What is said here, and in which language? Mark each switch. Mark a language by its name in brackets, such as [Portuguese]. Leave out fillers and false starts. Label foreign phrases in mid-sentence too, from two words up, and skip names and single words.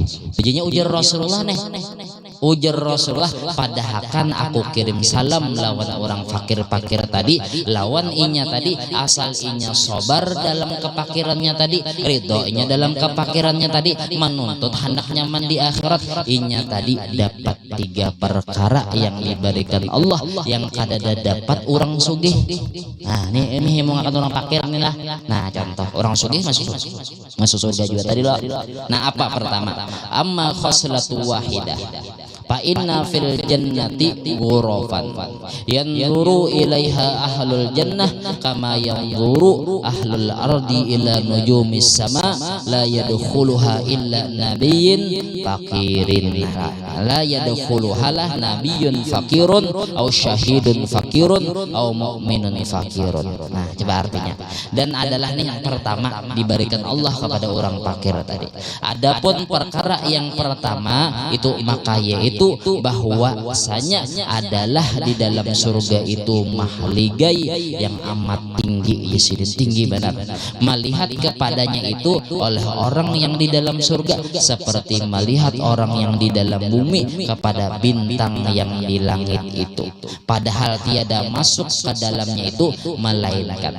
[Banjar] Jadinya ujar Rasulullah nih, ujar Rasulullah padahakan aku kirim salam lawan orang fakir-fakir tadi, lawan inya tadi asal inya sobar dalam kepakirannya tadi, ridho inya dalam kepakirannya tadi, menuntut hendak nyaman di akhirat, inya tadi dapat tiga perkara yang diberikan Allah yang kadada dapat orang sugih. Nah ini mengakan orang fakir inilah. Nah contoh orang sugih masuk surga juga tadi loh. [Indonesian] Nah apa pertama? [Arabic] أما الخصلة الواحدة فإن في الجنة غرفا ينظر إليها أهل الجنة كما ينظر أهل الأرض إلى نجوم السماء لا يدخلها إلا نبي فقير لا يدخلها لا نبي فقير أو شهيد فقير أو مؤمن فقير. [Indonesian] Nah coba artinya, dan adalah nih yang pertama diberikan Allah kepada orang fakir tadi. Adapun perkara yang pertama itu maka yaitu bahwasanya adalah di dalam surga itu mahligai yang amat tinggi, Yesidin tinggi benar, melihat kepadanya itu oleh orang yang di dalam surga seperti melihat orang yang di dalam bumi kepada bintang yang di langit itu, padahal tiada masuk ke dalamnya itu melainkan.